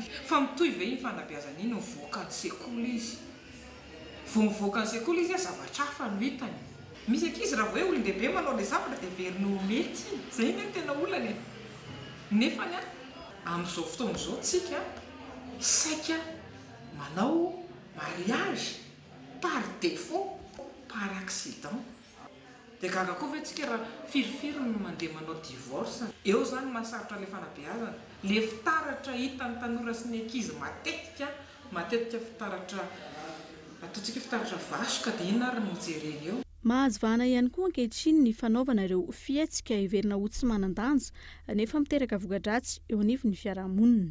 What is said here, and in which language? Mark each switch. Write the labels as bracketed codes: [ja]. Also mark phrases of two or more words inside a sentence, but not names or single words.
[mg] Fa mitohy ve iny fanabeazana iny mivoaka ny sekoly izy. Vao mivoaka ny sekoly izy zavatra hafa no hitany. Misy ankizy raha vao hoe olon-dehibe manao ilay zavatra dia veriny ho mety. Izay ny tena olana. Nefa amin'izao fotoana izao tsika saika manao [fr] mariage par défaut, par accident. [mg] Dia gaga koa ve tsika raha firifiry no mandeha manao divorce. Eo zany mahasarotra ilay fanabeazana. Le fitaratra hitan'ny tanora sy ny ankizy matetika fitaratra ataontsika fitaratra vasoka dia iny ary no jereny eo. Mahazo vahana ihany koa ankehitriny ny fanaovana ireo fietsika hiverina ho tsy manan-danja nefa miteraka voka-dratsy eo anivon'ny fiarahamonina.